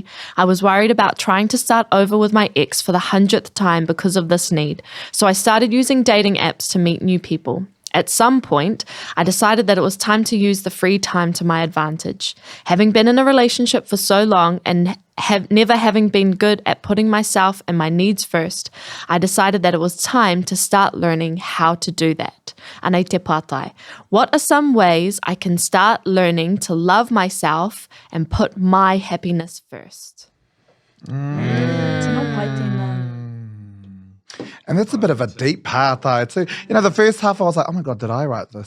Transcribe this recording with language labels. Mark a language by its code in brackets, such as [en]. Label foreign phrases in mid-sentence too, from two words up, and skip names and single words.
[en] I was worried about trying to start over with my ex for the 100th time because of this need, so I started using dating apps to meet new people. At some point, I decided that it was time to use the free time to my advantage. Having been in a relationship for so long and never having been good at putting myself and my needs first, I decided that it was time to start learning how to do that. [mi] Anei te pātai. [en] What are some ways I can start learning to love myself and put my happiness first? And that's a bit of a deep part, though, too. You know, the first half I was like, oh my God, did I write this?